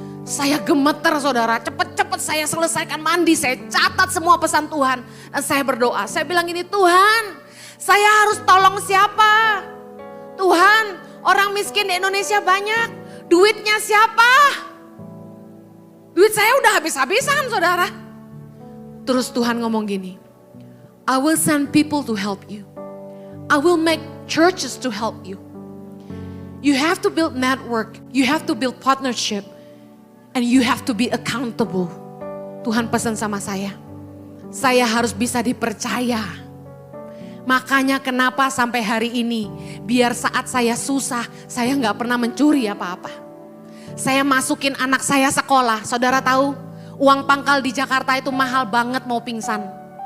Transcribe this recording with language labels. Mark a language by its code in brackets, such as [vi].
[id] Saya gemeter saudara, cepet-cepet saya selesaikan mandi, saya catat semua pesan Tuhan. Dan saya berdoa, saya bilang gini, Tuhan saya harus tolong siapa? Tuhan orang miskin di Indonesia banyak, duitnya siapa? Duit saya udah habis-habisan saudara. Terus Tuhan ngomong gini, [en] I will send people to help you. I will make churches to help you. You have to build network, you have to build partnership, and you have to be accountable. [id] Tuhan pesan sama saya harus bisa dipercaya. Makanya kenapa sampai hari ini, biar saat saya susah, saya gak pernah mencuri apa-apa. Saya masukin anak saya sekolah, saudara tahu, uang pangkal di Jakarta itu mahal banget mau pingsan.